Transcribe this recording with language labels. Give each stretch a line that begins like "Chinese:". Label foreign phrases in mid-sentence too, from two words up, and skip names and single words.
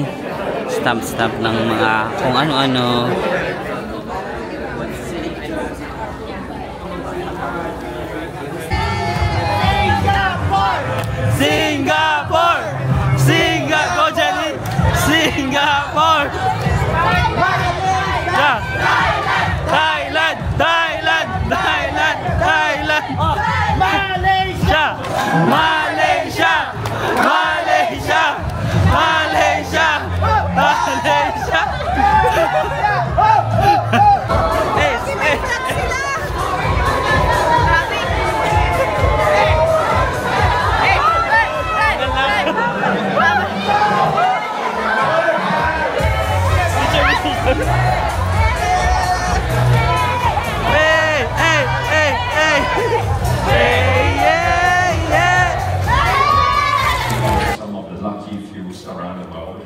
Filipino: Stamp ng mga kung ano-ano.
English: Singapore! Singapore! Go Jenny! Singapore! Yeah. Thailand! Thailand! Thailand! Thailand! Malaysia! Malaysia! Malaysia! Malaysia! Malaysia! Some of the lucky fews around the world.